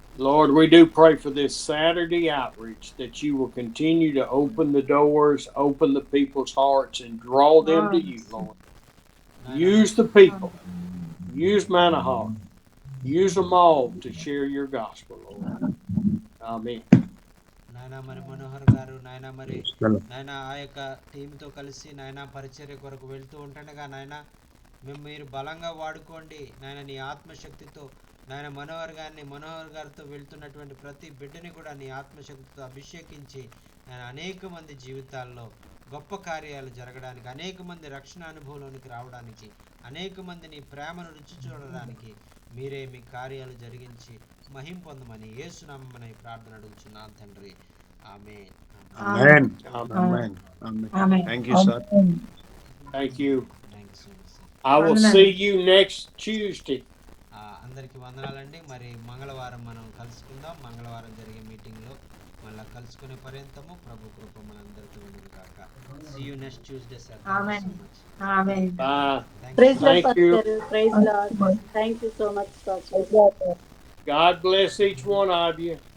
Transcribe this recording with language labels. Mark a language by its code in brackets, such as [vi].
[en] Lord, we do pray for this Saturday outreach that you will continue to open the doors, open the people's hearts, and draw them to you, Lord. Use the people. Use Manahaw. Use them all to share your gospel, Lord. Amen. [te] నాయన మరి మనోహర్ గారు నాయన మరి నాయన ఆ యొక్క టీంతో కలిసి నాయన పరిచర్య కొరకు వెళ్తూ ఉంటుండగా నాయన మీరు బలంగా వాడుకోండి నాయన నీ ఆత్మశక్తితో నాయన మనోహర్ గారితో వెళ్తున్నటువంటి ప్రతి బిడ్డని కూడా నీ ఆత్మశక్తితో అభిషేకించి నాయన అనేక మంది జీవితాల్లో గొప్ప కార్యాలు జరగడానికి, అనేక మంది రక్షణ అనుభవంలోనికి రావడానికి, అనేక మంది నీ ప్రేమను రుచి చూడడానికి మీరే మీ కార్యాలు జరిగించి మహిమ పొందమని యేసునామమున ఈ ప్రార్థన అడుగుచున్నాను తండ్రి. ఆమేన్. [en] Amen. Amen. Amen. Thank you, sir. Thank you. Thanks so much. I will see you next Tuesday. [te] అందరికీ వందనాలండి. మరి మంగళవారం మనం కలుసుకుందాం. మంగళవారం జరిగే మీటింగ్లో మళ్ళీ కలుసుకునే పర్యంతము ప్రభు కృప మనందరికీ ఉండును గాక. [en] See you next Tuesday, sir. Amen. Thank you so much. Amen. Bye. Praise Lord, Thank you. Pastor. Praise Lord. Thank you so much, Pastor. God bless each one of you.